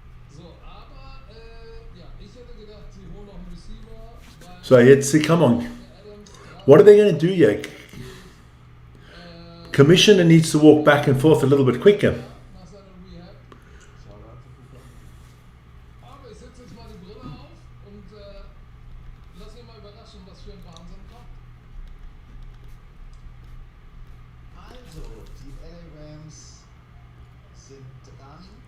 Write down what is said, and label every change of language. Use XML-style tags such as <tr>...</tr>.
<de>So, aber, ja, ich hätte gedacht, sie holen noch einen Receiver, weil</de> <en>so let's see, come on. What are they going to do here? Commissioner needs to walk back and forth a little bit quicker.</en> <de>nach seiner Rehab. Aber ich setze jetzt mal die Brille auf und lass mich mal überraschen, was für ein Wahnsinn kommt. Also, die LA Rams sind dran.</de>